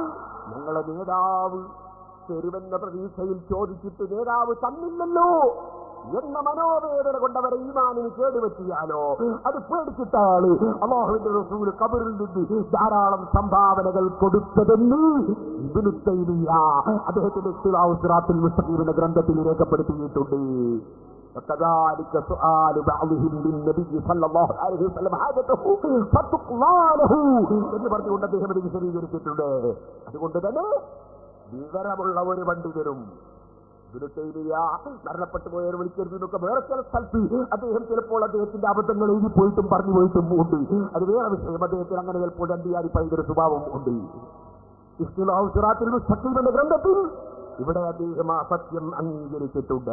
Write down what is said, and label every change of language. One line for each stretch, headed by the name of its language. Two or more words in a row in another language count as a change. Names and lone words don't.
Malayalam: ഞങ്ങളെ നേതാവ് തരുമെന്ന പ്രതീക്ഷയിൽ ചോദിച്ചിട്ട് നേതാവ് തന്നില്ലല്ലോ എന്ന മനോവേദന കൊണ്ടവരെ ഈമാനിന് കേടുപറ്റിയാലോ അത് പേടിച്ചിട്ടാണ് അല്ലാഹുവിന്റെ റസൂൽ ഖബറിൽ നിന്ന് ധാരാളം സംഭാവനകൾ കൊടുത്തതെന്ന് ഇബ്നു തൈമിയ്യ അദ്ദേഹത്തിന്റെ ഇഖ്തിലാഉ സിറാത്തുൽ മുസ്തഖീം എന്ന ഗ്രന്ഥത്തിൽ രേഖപ്പെടുത്തിയിട്ടുണ്ട്.
Arabic: وكذلك سؤال بعضهم للنبي صلى الله عليه وسلم حاجته فتقضى له
Malayalam: എന്ന് പറഞ്ഞുകൊണ്ട് അദ്ദേഹം ഇത് വിശദീകരിച്ചിട്ടുണ്ട്. അതുകൊണ്ട് തന്നെ വിവരമുള്ള ഒരു പണ്ഡിതരും മരണപ്പെട്ടു പോയവർ വിളിക്കരുതെന്നൊക്കെ വേറെ ചില സ്ഥലത്ത് അദ്ദേഹം ചിലപ്പോൾ അദ്ദേഹത്തിന്റെ അബദ്ധങ്ങൾ എഴുതി പോയിട്ടും പറഞ്ഞു പോയിട്ടും ഉണ്ട്. അത് വേറെ വിഷയം. അദ്ദേഹത്തിന് അങ്ങനെ ചിലപ്പോൾ രണ്ടിയാരി പൈതൃക സ്വഭാവം ഉണ്ട്. ഇഖ്തിലാഉ സിറാത്തുൽ മുസ്തഖീം എന്ന ഗ്രന്ഥത്തിൽ ഇവിടെ അദ്ദേഹം ആ സത്യം അംഗീകരിച്ചിട്ടുണ്ട്.